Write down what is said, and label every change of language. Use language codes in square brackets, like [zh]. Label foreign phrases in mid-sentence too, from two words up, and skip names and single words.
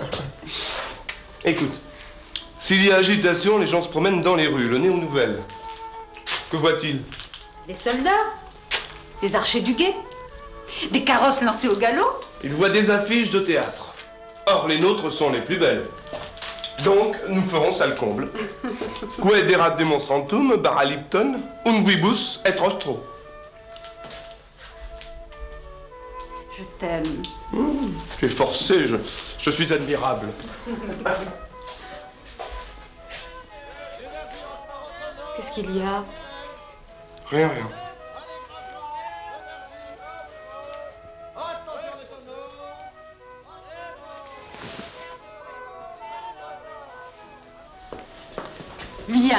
[fr] Écoute, s'il y a agitation, les gens se promènent dans les rues, le nez aux nouvelles. Que voit-il? Des soldats, des archers du guet, des carrosses lancées au galop. Il voit des affiches de théâtre. Or, les nôtres sont les plus belles. Donc, nous ferons salle comble. [la] Quae erat demonstrantum, baralipton, unguibus et rostro. [fr] Je t'aime. Tu es forcé, je suis admirable. Qu'est-ce qu'il y a? Rien. Viens.